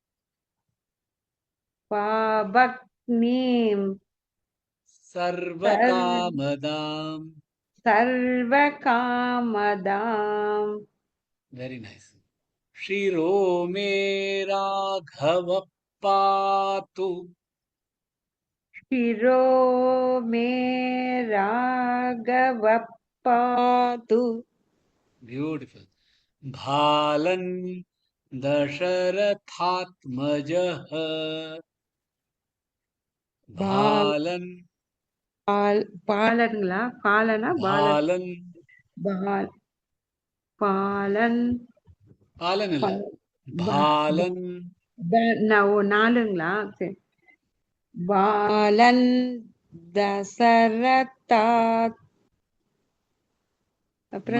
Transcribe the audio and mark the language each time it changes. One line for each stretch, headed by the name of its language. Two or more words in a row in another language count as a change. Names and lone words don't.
Sanskrit: பாபக்னீம் சர்வகாமதாம். சர்வகாமதாம்.
English: very nice.
Sanskrit: शिरो मे राघव पातु. शिरो मे राघव पातु. ब्यूटिफुल. भालन दशरथात्मजः. भालन
Tamil: பாலன்களா பாலனா பாலன் பாலன் பாலன் இல்ல பாலன். நாலுங்களா? சரி. பாலன் தசரதாத் அப்புறம்